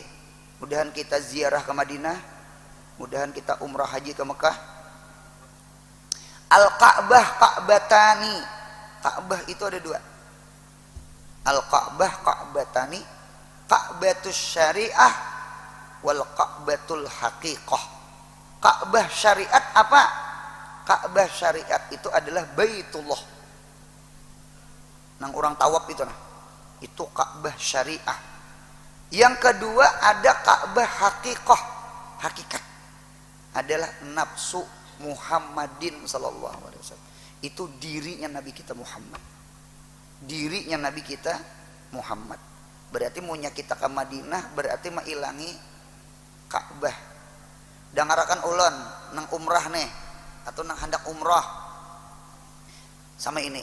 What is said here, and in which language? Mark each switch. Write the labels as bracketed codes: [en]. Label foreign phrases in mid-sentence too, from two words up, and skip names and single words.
[id] Mudahan kita ziarah ke Madinah, mudahan kita umrah haji ke Mekah. [ar] الكعبة، كعبتان. [id] Ka'bah itu ada 2. [ar] الكعبة، كعبتان. كعبة الشريعة وكعبة الحقيقة. [id] Ka'bah syariat apa? Ka'bah syariat itu adalah Baitullah. [bjn] Nang orang tawaf itu nah. [id] Itu Ka'bah syariah. Yang kedua ada Ka'bah haqiqah, hakikat. [ar] adalah نفس محمد صلى الله عليه وسلم. [id] Itu dirinya Nabi kita Muhammad. Dirinya Nabi kita Muhammad. [bjn] Berarti maunya kita ke Madinah berarti mailangi Ka'bah. Dangarakan ulun nang umrah nih atau nang hendak umrah. [id] Sama ini.